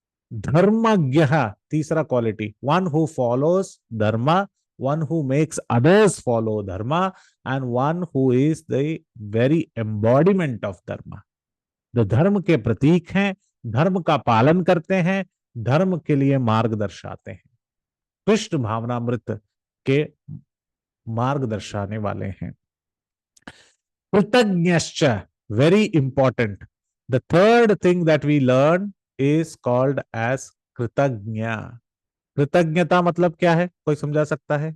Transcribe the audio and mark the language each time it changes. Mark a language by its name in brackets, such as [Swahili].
[English] धर्मज्ञ, तीसरा quality, one who follows dharma, one who makes others follow dharma, and one who is the very embodiment of dharma. [Hindi] जो धर्म के प्रतीक हैं, धर्म का पालन करते हैं, धर्म के लिए मार्ग दर्शाते हैं, कृष्ण भावनामृत के मार्ग दर्शाने वाले हैं। [English] कृतज्ञश्च, very important. The third thing that we learn is called as kritagya. [Hindi] कृतज्ञता मतलब क्या है, कोई समझा सकता है?